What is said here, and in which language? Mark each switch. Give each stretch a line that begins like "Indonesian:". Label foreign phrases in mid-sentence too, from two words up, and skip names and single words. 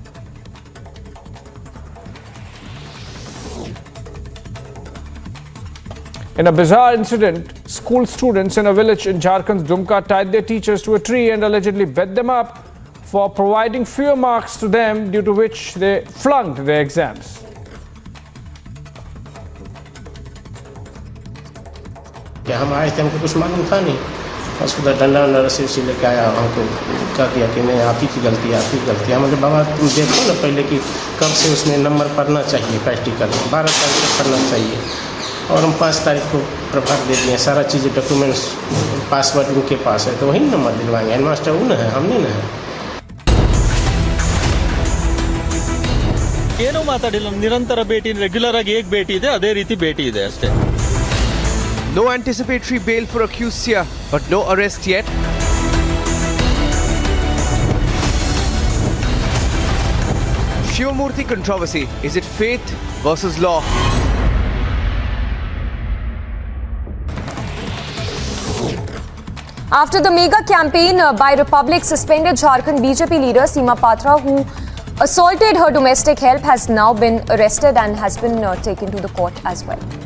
English: In a bizarre incident, school students in a village in Jharkhand's Dumka tied their teachers to a tree and allegedly beat them up for providing fewer marks to them, due to which they flunked their exams.
Hindi: हम आए थे, हमको कुछ मालूम था नहीं, बस उधर डंडा रस्सी उसी लेके आया, हमको क्या किया कि नहीं आप ही की गलती है, आप ही की गलती है। हमने बाबा तुम देखो ना पहले कि कब से उसमें नंबर पढ़ना चाहिए, प्रैक्टिकल 12 तारीख को पढ़ना चाहिए, और हम 5 तारीख को प्रभार दे दिए, सारा चीज़
English: documents password
Hindi: उनके पास है, तो वही नंबर दिलवाएंगे। हेडमास्टर वो न है, हम नहीं न है।
Kannada: ಏನೋ ಮಾತಾಡಿಲ್ಲ, ನಿರಂತರ ಭೇಟಿ, ರೆಗ್ಯುಲರ್ ಆಗಿ ಏಕ್ ಭೇಟಿ ಇದೆ, ಅದೇ ರೀತಿ ಭೇಟಿ ಇದೆ ಅಷ್ಟೇ.
English: No anticipatory bail for accused here, but no arrest yet. Shivamurthy controversy, is it faith versus law? After the mega campaign by Republic suspended Jharkhand BJP leader Seema Patra, who assaulted her domestic help, has now been arrested and has been taken to the court as well.